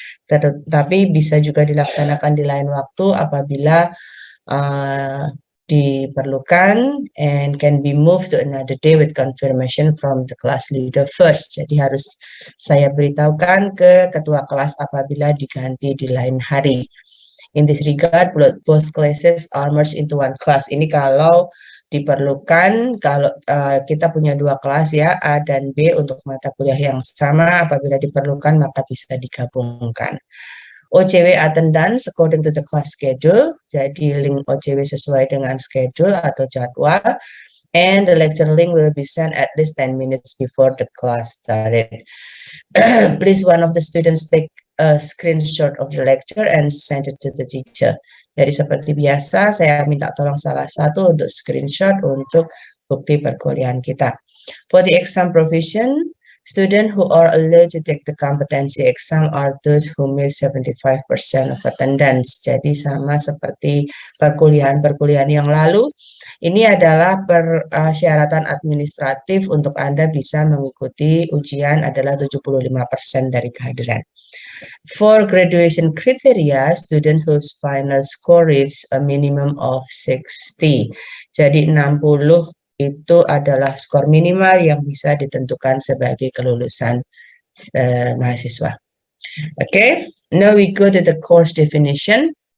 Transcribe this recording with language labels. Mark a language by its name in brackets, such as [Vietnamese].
[Indonesian] Tetapi bisa juga dilaksanakan di lain waktu apabila diperlukan [English] and can be moved to another day with confirmation from the class leader first. [Indonesian] Jadi harus saya beritahukan ke ketua kelas apabila diganti di lain hari. [English] In this regard, both classes are merged into one class. [Indonesian] Ini kalau diperlukan, kalau kita punya dua kelas ya, A dan B untuk mata kuliah yang sama, apabila diperlukan maka bisa digabungkan. [English] OCW attendance according to the class schedule, [Indonesian] jadi link OCW sesuai dengan schedule atau jadwal, [English] and the lecture link will be sent at least 10 minutes before the class started. Please one of the students take a screenshot of the lecture and send it to the teacher. [Indonesian] Jadi seperti biasa, saya minta tolong salah satu untuk screenshot untuk bukti perkuliahan kita. [English] For the exam provision, students who are allowed to take the competency exam are those who made 75% of attendance. [Indonesian] Jadi sama seperti perkuliahan-perkuliahan yang lalu, ini adalah persyaratan administratif untuk Anda bisa mengikuti ujian adalah 75% dari kehadiran. [English] For graduation criteria, students whose final score is a minimum of 60. [Indonesian] Jadi 60 itu adalah skor minimal yang bisa ditentukan sebagai kelulusan mahasiswa. [English] Okay, now we go to the course definition.